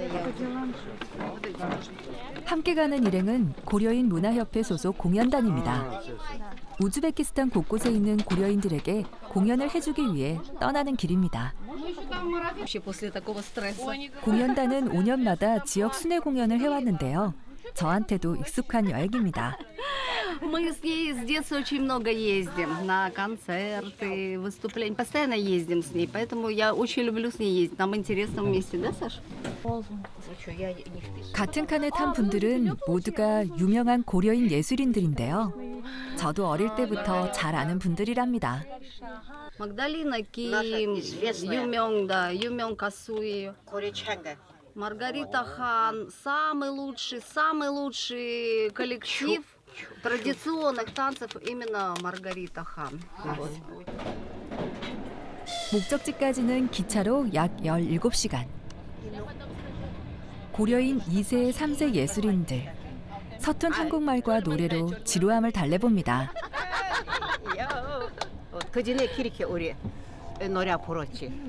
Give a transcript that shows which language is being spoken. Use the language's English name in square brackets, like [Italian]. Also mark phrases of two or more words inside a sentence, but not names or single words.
[Korean] 함께 가는 일행은 고려인 문화협회 소속 공연단입니다. 우즈베키스탄 곳곳에 있는 고려인들에게 공연을 해주기 위해 떠나는 길입니다. 공연단은 5년마다 지역 순회 공연을 해왔는데요. 저한테도 익숙한 여행입니다. [Russian] Мы с ней с детства очень много ездим на концерты, выступления. Постоянно ездим с ней, поэтому я очень люблю с ней ездить. Нам интересно вместе, да, Саша? [Korean] 같은 칸에 탄 분들은 모두가 유명한 고려인 예술인들인데요. 저도 어릴 때부터 잘 아는 분들이랍니다. [Russian] Магдалина Ким, Юмён, да, Юмён Касуи, Маргарита Хан. Самый лучший коллектив традиционных танцев именно Маргарита Хан. Вот. [Korean] 목적지까지는 기차로 약 17시간. 고려인 2세, 3세 예술인들. 서툰 한국말과 노래로 지루함을 달래봅니다. 그 전에 그렇게 우리 노래 부르지.